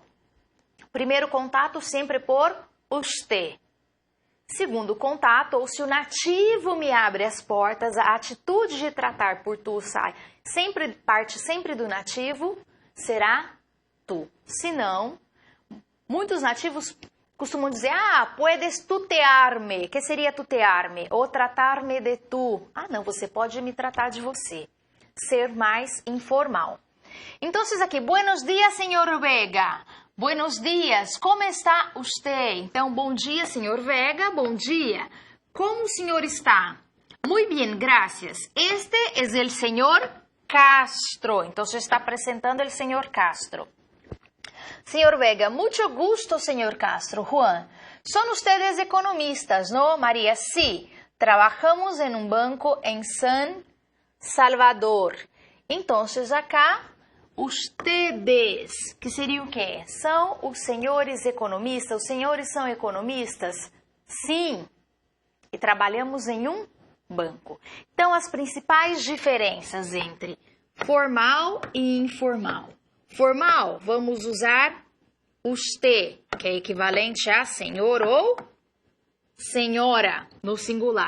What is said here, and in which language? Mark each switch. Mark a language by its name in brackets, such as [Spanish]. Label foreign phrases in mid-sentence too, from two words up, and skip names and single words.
[Portuguese] Primeiro contato sempre por usted. Segundo contato, ou se o nativo me abre as portas, a atitude de tratar por tu parte sempre do nativo, será tu. Se não, muitos nativos costumam dizer, [Spanish] puedes tutear-me. [Portuguese] Que seria tutear-me? Ou tratar-me de tu. Não, você pode me tratar de você. Ser mais informal. Então, aqui, [Spanish] buenos dias, [Portuguese] senhor Vega. [Spanish] Buenos dias, como está usted? [Portuguese] Então, bom dia, senhor Vega, bom dia. Como o senhor está? [Spanish] Muy bien, gracias. Este es el señor Castro. [Portuguese] Então, você está apresentando [Spanish] el señor Castro. Senhor Vega, mucho gusto, señor Castro. Juan, son ustedes economistas, ¿no? María, sí. Trabajamos en un banco en San Salvador. [Portuguese] Então, acá, ustedes, que seria o quê? São os senhores economistas? Os senhores são economistas? Sim. E trabalhamos em um banco. Então, as principais diferenças entre formal e informal. Formal, vamos usar usted, que é equivalente a senhor ou senhora, no singular.